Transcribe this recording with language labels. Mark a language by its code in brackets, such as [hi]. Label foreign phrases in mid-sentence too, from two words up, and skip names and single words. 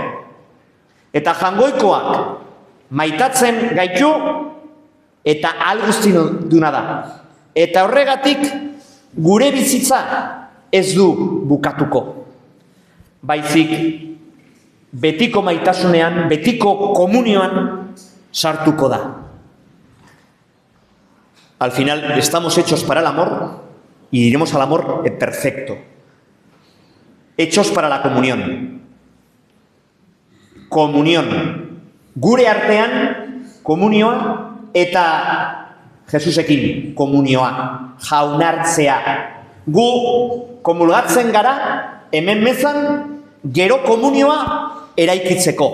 [eu] Eta jangoikoak maitatzen gaitu eta alguzti duna da. Eta horregatik gure bizitza ez du bukatuko. Baizik betiko maitasunean, betiko komunioan sartuko da. [es] Al final estamos hechos para el amor y iremos al amor perfecto. Hechos para la comunión. Komunión. [eu] Gure artean komunioa eta Jesusekin komunioa, jaunartzea. Gu komulgatzen gara, hemen mezan, gero komunioa eraikitzeko.